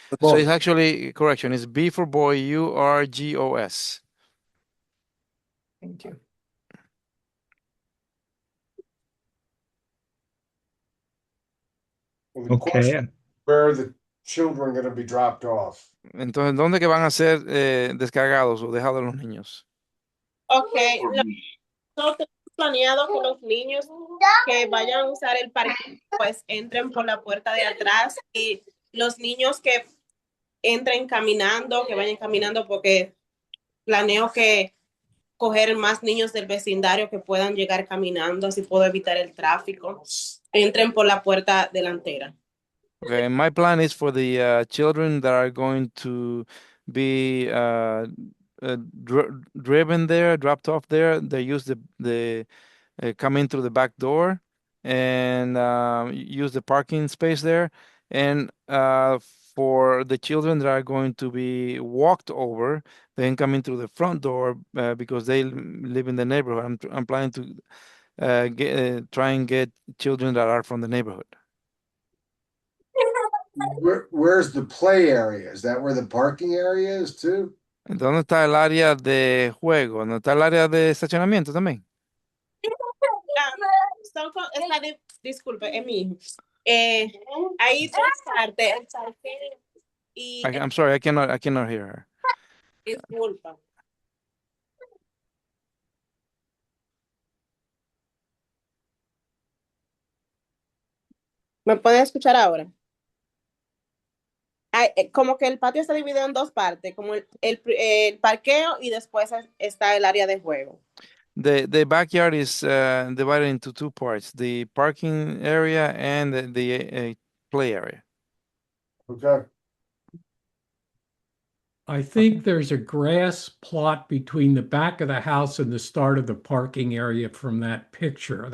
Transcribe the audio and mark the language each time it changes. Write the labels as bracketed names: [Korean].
[English] So it's actually correction. It's B for boy, Urgos. Thank you. And the Okay. question, where are the children going to be dropped off? [Spanish] Entonces, ¿dónde que van a ser descargados o dejados los niños? Ok. Nosotros tenemos planeado que los niños que vayan a usar el parque, pues entren por la puerta de atrás, y los niños que entren caminando, que vayan caminando, porque planeo que coger más niños del vecindario que puedan llegar caminando, así puedo evitar el tráfico. Entren por la puerta delantera. [English] Okay, my plan is for the children that are going to be driven there, dropped off there. They use the come in through the back door and use the parking space there. And for the children that are going to be walked over, then come in through the front door because they live in the neighborhood. I'm planning to try and get children that are from the neighborhood. Where's the play area? Is that where the parking area is too? [Spanish] ¿Dónde está el área de juego? ¿Dónde está el área de estacionamiento también? Disculpe, es mi hijo. Hay dos partes, el parque y [English] I'm sorry, I cannot hear her. [Spanish] disculpa. ¿Me pueden escuchar ahora? Como que el patio está dividido en dos partes, como el parqueo y después está el área de juego. [English] The backyard is divided into two parts: the parking area and the play area. Okay. I think there's a grass plot between the back of the house and the start of the parking area from that picture.